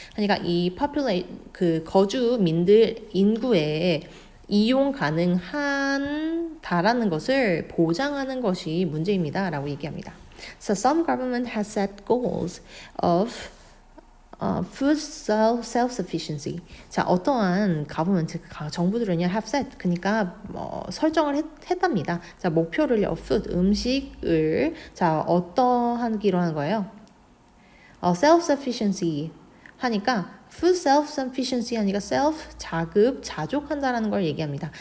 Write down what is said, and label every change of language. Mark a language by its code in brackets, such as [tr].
[ko] 그러니까 이 거주민들 인구에 이용 가능한다라는 것을 보장하는 것이 문제입니다. 라고 얘기합니다. [en] So some government has set goals of food self-sufficiency. [ko] 자, 어떠한 정부들은요 [en] have set, [ko] 그러니까 설정을 했답니다. 자, 목표를요 food, 음식을 자 어떠하기로 하는 거예요? self-sufficiency 하니까 food self-sufficiency 하니까 self 자급자족한다라는 걸 얘기합니다.